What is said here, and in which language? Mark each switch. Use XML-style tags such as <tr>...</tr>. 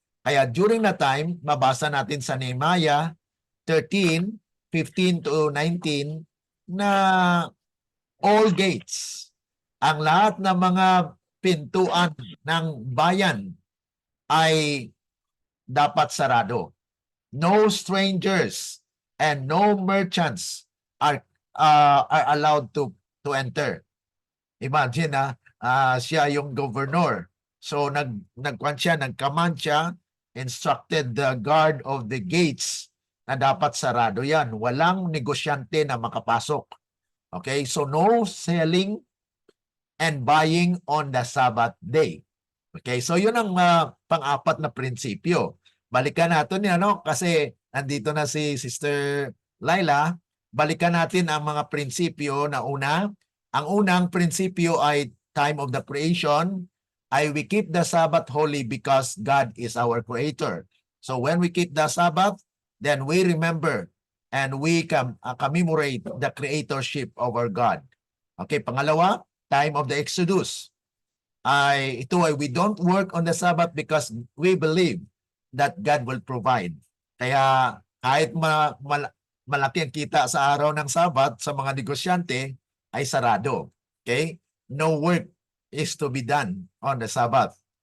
<tl>Kaya during that time, mabasa natin sa Nehemiah 13:15-19 na</tl> <en>all gates,</en> <tl>ang lahat ng mga pintuan ng bayan ay dapat sarado.</tl> <en>No strangers and no merchants are allowed to enter.</en> <tl>Imagine siya yung governor. So nagkaman siya,</tl> <en>instructed the guard of the gates</en> <tl>na dapat sarado yan. Walang negosyante na makapasok. Okay?</tl> <en>So no selling and buying on the Sabbath day. Okay?</en> <tl>So yun ang pang-apat na prinsipyo. Balikan natin yan, kasi nandito na si Sister Laila. Balikan natin ang mga prinsipyo na una. Ang unang prinsipyo ay</tl> <en>time of the creation. We keep the Sabbath holy because God is our creator. So when we keep the Sabbath, then we remember and we commemorate the creatorship of our God. Okay,</en> <tl>pangalawa,</tl> <en>time of the Exodus. We don't work on the Sabbath because we believe that God will provide.</en> <tl>Kaya kahit malaki ang kita sa araw ng Sabbath sa mga negosyante, ay sarado. Okay?</tl> <en>No work is to be done on the Sabbath.</en>